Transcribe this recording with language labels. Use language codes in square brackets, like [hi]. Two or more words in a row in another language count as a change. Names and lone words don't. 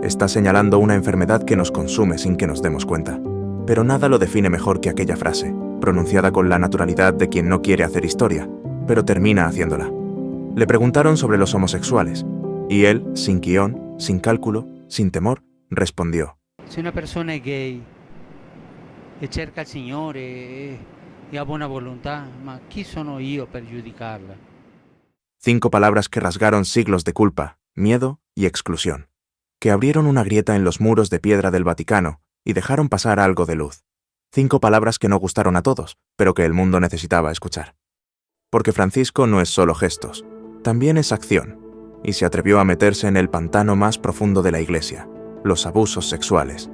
[es] Está señalando una enfermedad que nos consume sin que nos demos cuenta. Pero nada lo define mejor que aquella frase, pronunciada con la naturalidad de quien no quiere hacer historia, pero termina haciéndola. Le preguntaron sobre los homosexuales, y él, sin guión, sin cálculo, sin temor, respondió: [it] Se una persona è gay e cerca il Signore e ha buona volontà, ma chi sono io per giudicarla? [es] 5 palabras que rasgaron siglos de culpa, miedo y exclusión, que abrieron una grieta en los muros de piedra del Vaticano y dejaron pasar algo de luz. 5 palabras que no gustaron a todos, pero que el mundo necesitaba escuchar. Porque Francisco no es solo gestos, también es acción, y se atrevió a meterse en el pantano más profundo de la Iglesia, los abusos sexuales.